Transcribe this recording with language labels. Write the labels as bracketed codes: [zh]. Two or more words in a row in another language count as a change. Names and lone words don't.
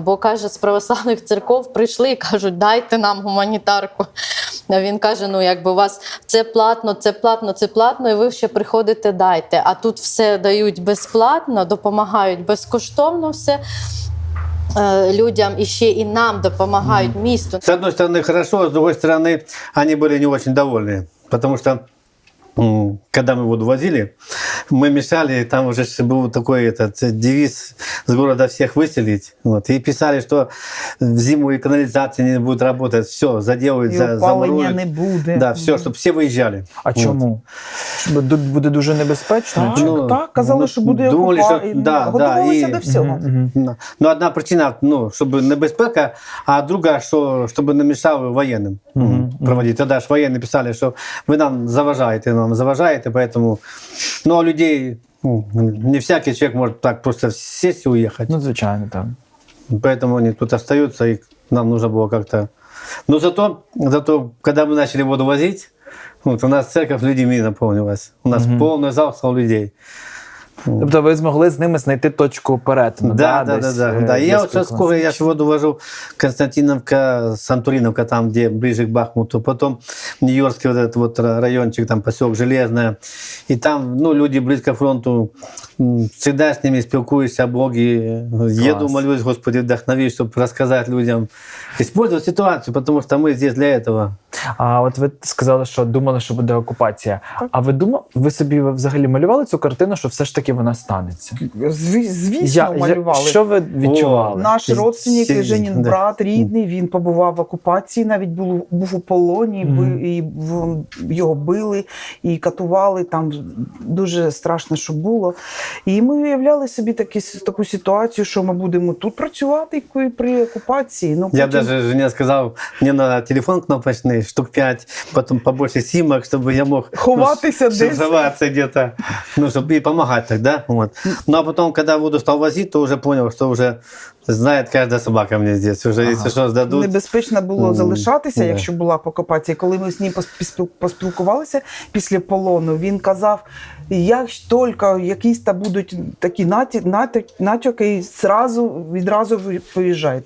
[uk] Бо, каже, з православних церков прийшли і кажуть, дайте нам гуманітарку. А він каже, у вас це платно, і ви ще приходите, дайте. А тут все дають безплатно, допомагають безкоштовно все людям, і ще і нам допомагають місту. [ru] С одной стороны хорошо, с другой стороны они были не очень довольны, потому что когда мы воду возили, мы мешали, там уже был такой девиз с города всех выселить. И писали, что в зиму и канализация не будет работать, все, заделают, замуруют. [uk] Не буде. [ru] Да, все, чтобы все выезжали. [uk] А чому? Буде дуже небезпечно? Так, казали, що буде окупація. Готувалися до всього. Ну, одна причина, щоб небезпека, а друга, щоб не мешали воєнним проводити. Тоді ж воєнні писали, що ви нам заважаєте, [ru] поэтому... Ну, а людей, не всякий человек может так просто сесть и уехать. [uk] Ну, звичайно, так. [ru] Поэтому они тут остаются, и нам нужно было как-то... Но зато, когда мы начали воду возить, у нас церковь людьми наполнилась. У нас полный зал стал людей. [uk] Тобто ви змогли з ними знайти точку перетину? [ru] Да. Я вот сейчас скоро, я воду вожу Константиновка, Сантуриновка, там, где ближе к Бахмуту, потом Нью-Йоркский вот этот вот райончик, там поселок Железное, и там, люди близко к фронту, всегда с ними спілкуюсь о Боге, еду, молюсь, Господи, вдохнови, чтобы рассказать людям, использовать ситуацию, потому что мы здесь для этого. [uk] А от ви сказали, що думали, що буде окупація. А ви собі взагалі малювали цю картину, що все ж таки вона станеться? Звісно, малювали. Що ви відчували? [ru] Наш родственник, [uk] Женін брат, рідний, він побував в окупації, навіть був у полоні, і його били, і катували, там дуже страшно, що було. І ми уявляли собі таку ситуацію, що ми будемо тут працювати при окупації. [ru] Я даже жене [uk] сказав, мені на телефон кнопочний, штук 5, [ru] потом побольше симок, чтобы я мог сховаться где-то, чтобы и помогать тогда. Ну а потом, когда воду стал возить, то уже понял, что уже [uk] знає кожна собака мені [ru] здесь. [uk] Уже, якщо що здадуть. Небезпечно було залишатися, якщо була окупація. Коли ми з ним поспілкувалися після полону, він казав, як тільки якісь будуть такі натяки, відразу поїжджайте.